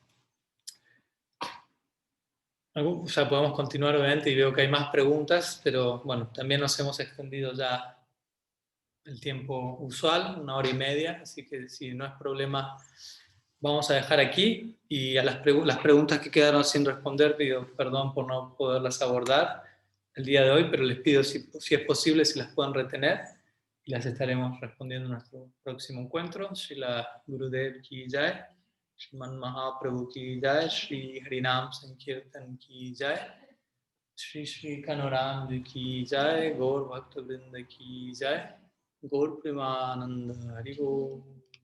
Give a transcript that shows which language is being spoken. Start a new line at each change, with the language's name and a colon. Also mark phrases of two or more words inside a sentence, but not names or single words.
Spanish: O sea, podemos continuar obviamente y veo que hay más preguntas, pero bueno, también nos hemos extendido ya el tiempo usual, 1 hora y media, así que si no es problema, vamos a dejar aquí y a las preguntas que quedaron sin responder, pido perdón por no poderlas abordar el día de hoy, pero les pido si es posible, si las pueden retener y las estaremos respondiendo en nuestro próximo encuentro.
Hindi: श्रील गुरुदेव की जय, श्रीमन् महाप्रभु की जय, श्री हरिनाम संकीर्तन की जय, श्री श्री कनोराम की जय, गौर भक्त वृन्द की जय, गौर प्रेमानन्द हरि बोल.